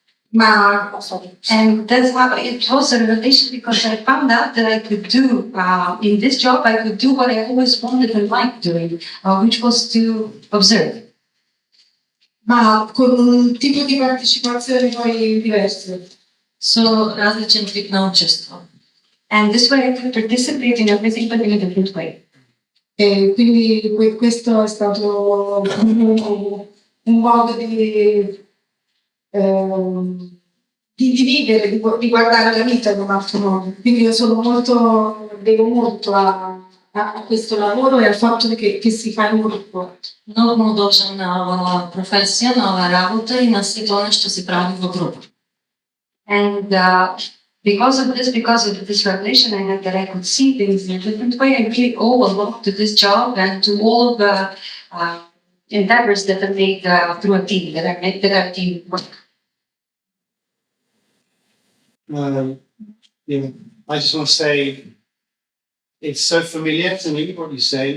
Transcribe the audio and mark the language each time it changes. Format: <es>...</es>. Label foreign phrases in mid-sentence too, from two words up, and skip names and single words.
<en>And that's how it was a revelation because I found out that I could do, in this job, I could do what I always wanted and liked doing, which was to observe.</en> <it>Ma con un tipo di partecipazione poi diverso.</it> <mk>Со различен тип на учество.</mk> <en>And this way I could participate in everything but in a different way.</en> <it>E quindi questo è stato un modo di vivere, di guardare la vita in un altro modo. Quindi io devo molto a questo lavoro e al fatto che si fa in gruppo.</it> <mk>Много му должам на оваа професија, на оваа работа и на сето она што се прави во група.</mk> <en>And because of this revelation I had that I could see things in a different way, I really owe a lot to this job and to all of the endeavors that I made through a team, that I team work. I just want to say it's so familiar to me what you say.</en>